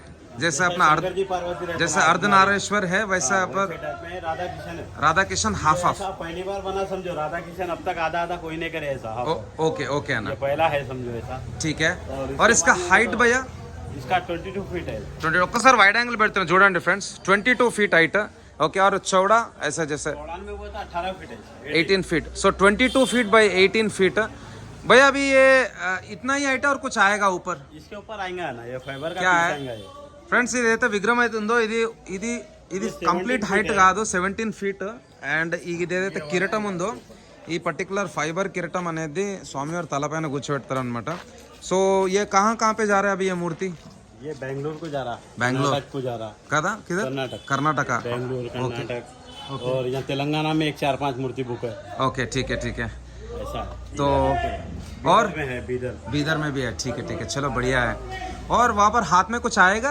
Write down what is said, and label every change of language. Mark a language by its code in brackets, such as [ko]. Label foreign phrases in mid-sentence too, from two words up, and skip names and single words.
[hi] जैसे अपना जैसे अर्धनारेश्वर है वैसा पर राधा किशन है. राधा किशन [en] half off. [hi] पहली बार बना समझो, राधा किशन अब तक आधा आधा कोई नहीं करे ऐसा. [en] okay okay [hi] है ना, ये पहला है समझो ऐसा. ठीक है. और इसका हाइट भैया इसका 22 फीट है. [te] 20 ఒక్కసారి [en] wide angle [te] పెడుతున్నా చూడండి ఫ్రెండ్స్. [en] 22 feet height. Okay. [hi] और चौड़ा ऐसा जैसे चौड़ान में वो था 18 फीट है. [en] 18 feet. So 22 feet by 18 feet. [hi] भैया अभी ये इतना ही हाइट है और कुछ आएगा ऊपर? इसके ऊपर आएगा ना, ये फाइबर का क्या पीस है? आएगा ये. [te] ఫ్రెండ్స్ ఇదైతే విగ్రహం అయితే ఉందో ఇది ఇది ఇది కంప్లీట్ హైట్ కాదు, 17 ఫీట్. అండ్ ఇది ఏదైతే కిరీటం ఉందో ఈ [en] particular fiber [te] కిరీటం అనేది స్వామివారి తలపైన కూర్చోబెడతారు అనమాట. [hi] సో ఏ కहाँ पे जा रहा है अभी ये मूर्ति? ये बेंगलुरु को जा रहा, बेंगलुरु को जा रहा, కదా किधर? कर्नाटक. कर्नाटका. बेंगलुरु कर्नाटक. और यहाँ तेलंगाना में 4-5 मूर्ति बुक है. ओके ठीक है ठीक है. ऐसा तो और में है बीदर में भी है. ठीक है ठीक है, चलो बढ़िया है. और वहाँ पर हाथ में कुछ आएगा?